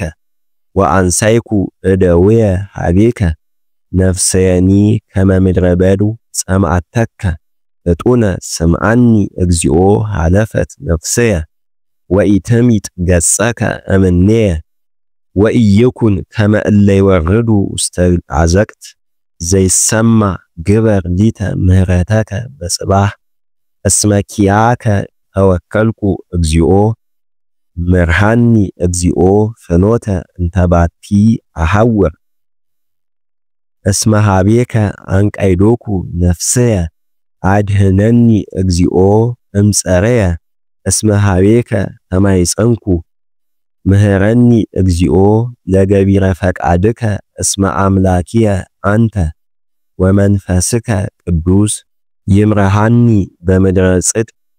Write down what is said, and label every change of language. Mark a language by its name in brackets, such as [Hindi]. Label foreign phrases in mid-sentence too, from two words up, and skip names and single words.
[Geez] ወአንሳይኩ እደውየ ሀቤከ ነፍስየኒ ከመ ምድረ በዱ ጸምአተከ እጡነ ስምዓኒ እግዚኦ ሃለፈት ነፍስየ ወኢትሚጥ ገጸከ እምኔየ ወኢይኩን ከመ እለ ይወርዱ ውስተ አዘቅት ዘይሰማ ግበር ሊተ ምህረተከ በጽባህ እስመ ኪያከ ተወከልኩ እግዚኦ ምርሃኒ እግዚኦ ፍኖተ እንተባቲ አሐውር እስመ ሀቤከ አንቃይዶኩ ነፍስየ አድህነኒ እግዚኦ እምጸረየ እስመ ሀቤከ ተማይጸንኩ ምህረኒ እግዚኦ ለገቢረ ፈቃድከ እስመ አምላኪየ አንተ ወመንፈስከ ቅዱስ ይምረሃኒ በምድረ ጽድቅ